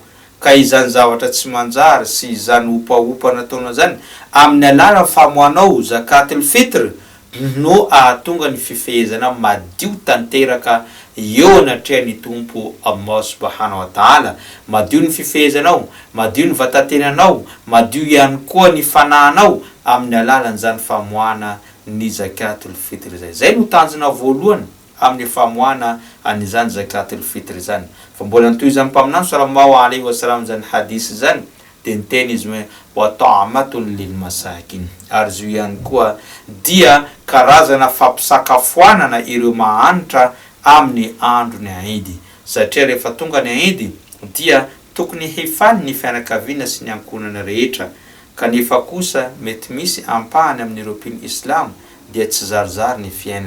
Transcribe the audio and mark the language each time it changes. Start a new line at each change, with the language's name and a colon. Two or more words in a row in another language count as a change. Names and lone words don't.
Malagasy: Ka izany zavatra tsy manjary sy izany opaopa nataonao zany amin'ny alala famoanao
Arabic: زكاة الفطر
Malagasy: no ahatonga ny fifehezana madio tanteraka eo anatrehan'ny tompo
Arabic: الله سبحانه وتعالى.
Malagasy: Madio ny fifehezanao, madio ny vatatenanao, madio ihany koa ny fanahinao amin'ny alalan'izany famoana ny
Arabic: زكاة الفطر
Malagasy: zay. Zay no tanjona voalohany amin'ny famoana an'izany
Arabic: زكاة الفطر
Malagasy: zany. Fa mbola nitoy izany mpaminany
Arabic: صلى الله عليه وسلم
Malagasy: zany hadisy zany de niteny izy hoe
Arabic: وطعمة للمساكين.
Malagasy: Ary izy ihany koa dia karazana fampisakafoanana ireo mahanitra amin'ny andro ny Aidi. Satria rehefa tonga ny Aidi dia tokony hifany ny fianakaviana sy ny ankohonana rehetra. Kanefa kosa mety misy ampahany amin'ireo mpino Islam dia tsy zarizary ny fiainany.